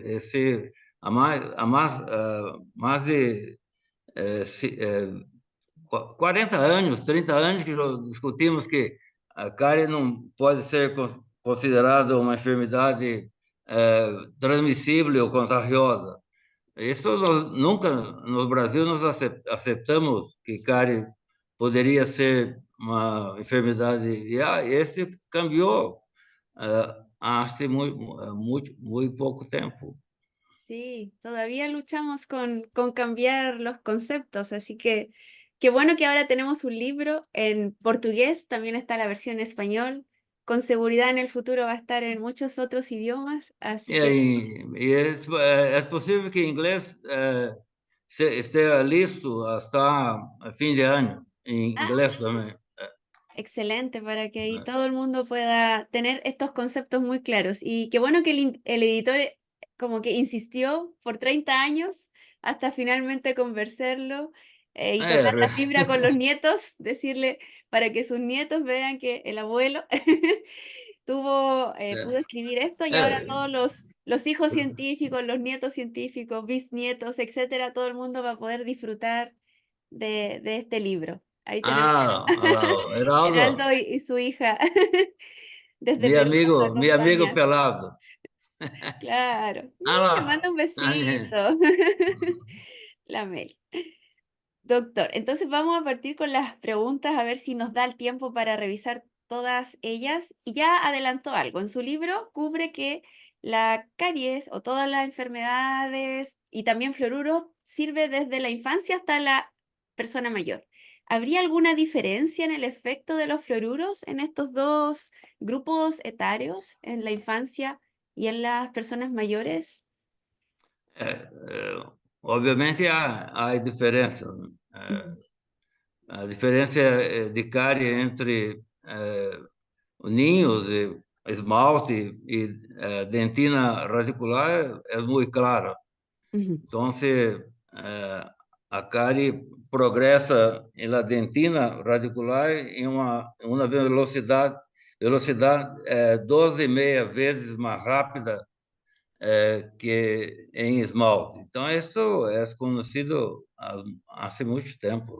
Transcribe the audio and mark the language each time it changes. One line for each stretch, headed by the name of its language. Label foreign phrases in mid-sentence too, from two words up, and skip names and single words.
Portuguese: Mais de 40 anos, 30 anos que já discutimos que a cárie não pode ser considerada uma enfermidade transmissível ou contagiosa. Isso nunca no Brasil nós aceitamos que cárie poderia ser uma enfermidade. E esse cambiou há muito pouco tempo.
Spanish: sí, todavía luchamos con cambiar los conceptos, así que qué bueno que ahora tenemos un libro en portugués, también está la versión en español, con seguridad en el futuro va a estar en muchos otros idiomas, así
Portuguese: E que, aí, é possível que em inglês esteja listo até fim de ano, em ah, inglês também.
Spanish: excelente, para que ahí todo el mundo pueda tener estos conceptos muy claros. Y qué bueno que el editor como que insistió por 30 años hasta finalmente convencerlo y
Portuguese: É,
Spanish: tocar la fibra con los nietos, decirle para que sus nietos vean que el abuelo pudo escribir esto y ahora
Portuguese: é,
Spanish: todos los hijos científicos, los nietos científicos, bisnietos, etcétera, todo el mundo va a poder disfrutar de este libro. Ahí tenemos
Portuguese: olha lá, ó,
Spanish: Heraldo, Heraldo y su hija desde Perú nos
Portuguese: meu amigo
Spanish: acompaña.
Portuguese: pelado.
Spanish: Claro. Ah Le manda
Portuguese: lá,
Spanish: un besito. La Mel. Doctor, entonces vamos a partir con las preguntas a ver si nos da el tiempo para revisar todas ellas. Y ya adelantó algo. En su libro cubre que la caries o todas las enfermedades y también fluoruro sirve desde la infancia hasta la persona mayor. ¿Habría alguna diferencia en el efecto de los fluoruros en estos dos grupos etarios, en la infancia y en las personas mayores?
Portuguese: obviamente há diferença. Ujú, A diferença de cárie entre ninhos esmalte y dentina radicular
Spanish: es muy clara. Ujú, Entonces,
Portuguese: a cárie progressa na dentina radicular em uma velocidade 12,5 vezes mais rápida que em esmalte. Então, isso é conhecido há muito tempo.